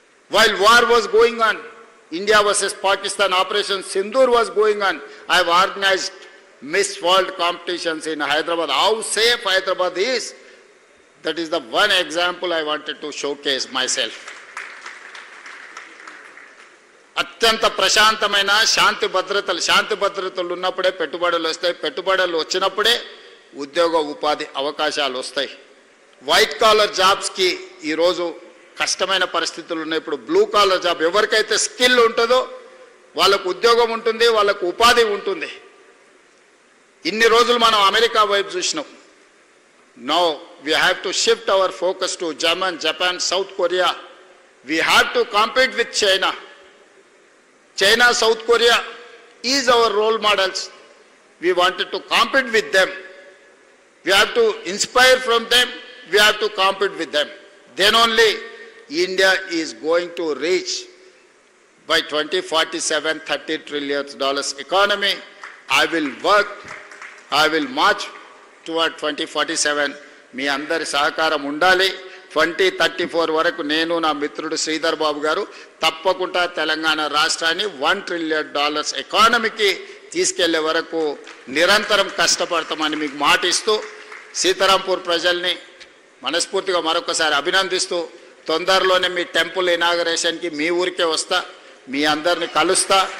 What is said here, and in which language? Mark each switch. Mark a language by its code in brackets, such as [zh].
[en] While war was going on, India versus Pakistan, Operation Sindoor was going on, I have organized Miss World competitions in Hyderabad. How safe Hyderabad is, that is the one example I wanted to showcase myself. [te] అత్యంత ప్రశాంతమైన శాంతి భద్రతలు ఉన్నప్పుడే పెట్టుబడులు వస్తాయి. పెట్టుబడులు వచ్చినప్పుడే ఉద్యోగ ఉపాధి అవకాశాలు వస్తాయి. వైట్ కాలర్ జాబ్స్కి ఈరోజు కష్టమైన పరిస్థితులు ఉన్నాయి. ఇప్పుడు బ్లూ కాలర్ జాబ్, ఎవరికైతే స్కిల్ ఉంటుందో వాళ్ళకు ఉద్యోగం ఉంటుంది, వాళ్ళకు ఉపాధి ఉంటుంది. ఇన్ని రోజులు మనం అమెరికా వైపు చూసినాం. [en] Now we have to shift our focus to German, Japan, South Korea. We have to compete with China. China, South Korea is our role models. We wanted to compete with them. We have to inspire from them. We have to compete with them. Then only India is going to reach by 2047 $30 trillion economy. I will work, I will march toward 2047. [te] మీ అందరి సహకారం ఉండాలి. 2034 వరకు నేను, నా మిత్రుడు శ్రీధర్ బాబు గారు తప్పకుండా తెలంగాణ రాష్ట్రాన్ని $1 trillion ఎకానమీకి తీసుకెళ్లే వరకు నిరంతరం కష్టపడతామని మీకు మాటిస్తూ, సీతారాంపూర్ ప్రజల్ని మనస్ఫూర్తిగా మరొకసారి అభినందిస్తూ, తొందరలోనే మీ టెంపుల్ ఇనాగరేషన్కి మీ ఊరికే వస్తా, మీ అందరిని కలుస్తా.